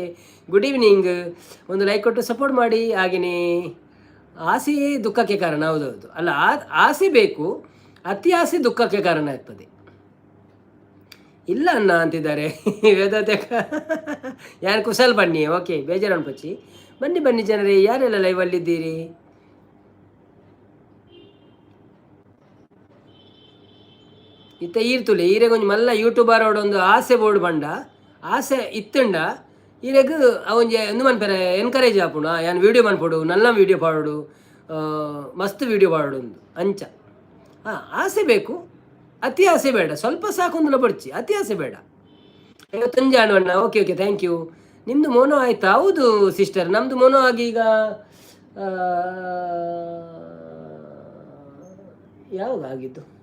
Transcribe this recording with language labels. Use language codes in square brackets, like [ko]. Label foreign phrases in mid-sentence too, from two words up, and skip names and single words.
[en] Good evening. [kn] ಒಂದು ಲೈಕ್ ಕೊಟ್ಟು ಸಪೋರ್ಟ್ ಮಾಡಿ. ಹಾಗೆಯೇ ಆಸೆಯೇ ದುಃಖಕ್ಕೆ ಕಾರಣ. ಹೌದೌದು, ಅಲ್ಲ ಆಸೆ ಬೇಕು, ಅತಿ ಆಸೆ ದುಃಖಕ್ಕೆ ಕಾರಣ ಆಗ್ತದೆ. ಇಲ್ಲ ಅನ್ನ ಅಂತಿದ್ದಾರೆ ವೇದಾತೆ ಯಾರು ಕುಶಲ್ ಬನ್ನಿ. ಓಕೆ ಬೇಜಾರು ಪಚ್ಚಿ ಬನ್ನಿ ಜನರೇ, ಯಾರೆಲ್ಲ ಲೈವಲ್ಲಿದ್ದೀರಿ? [tcy] ಇತ್ತ ಈರ್ತುಲೆ ಈರೆಗೊಂದು ಮಲ್ಲ ಯೂಟ್ಯೂಬರ್ ಅವಡೊಂದು ಆಸೆ ಬೋರ್ಡ್ ಬಂಡ ಆಸೆ ಇತ್ತಂಡ ಈರೆಗ್ ಅವನ್ಗೆ ಎಂದು ಮನ್ಪೇರೆ ಎನ್ಕರೇಜ್ ಆಪುಣ ಯಾನ್ ವೀಡಿಯೋ ಮನ್ಪೊಡು ನಲ್ಲ ವೀಡಿಯೋ ಪಾಡೋಡು ಮಸ್ತ್ ವೀಡಿಯೋ ಪಾಡೋಡು ಒಂದು ಅಂಚ. [kn] ಆಸೆ ಬೇಕು, ಅತಿ ಆಸೆ ಬೇಡ, ಸ್ವಲ್ಪ ಸಾಕೊಂದು ಬಡ್ಚಿ, ಅತಿ ಆಸೆ ಬೇಡ. ತಂಜಾಣವಣ್ಣ [en] OK thank you. [kn] ನಿಮ್ಮದು ಮೋನೋ ಆಯ್ತಾ? ಹೌದು ಸಿಸ್ಟರ್, ನಮ್ಮದು ಮೋನೋ ಆಗಿ ಈಗ ಯಾವಾಗ ಆಗಿದ್ದು?